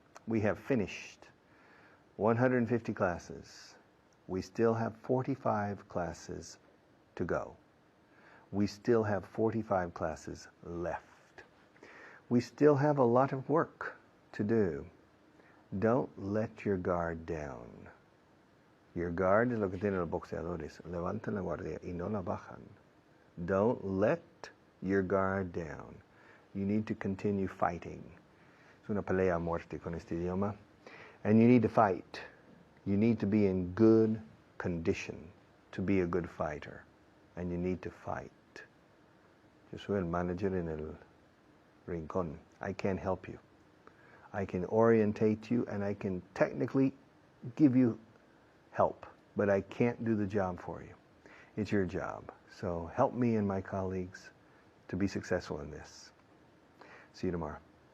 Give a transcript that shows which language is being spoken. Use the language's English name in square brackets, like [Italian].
[English] We have finished 150 classes. We still have 45 classes to go. We still have 45 classes left. We still have a lot of work to do. Don't let your guard down. Your guard [Spanish] es lo que tienen los boxeadores. Levantan la guardia y no la bajan. [English] Don't let your guard down. You need to continue fighting. [Spanish] Es una pelea a muerte con este idioma. [English] And you need to fight. You need to be in good condition to be a good fighter. And you need to fight. [Spanish] Yo soy el manager en el rincón. [English] I can't help you. I can orientate you and I can technically give you help, but I can't do the job for you. It's your job. So help me and my colleagues to be successful in this. See you tomorrow.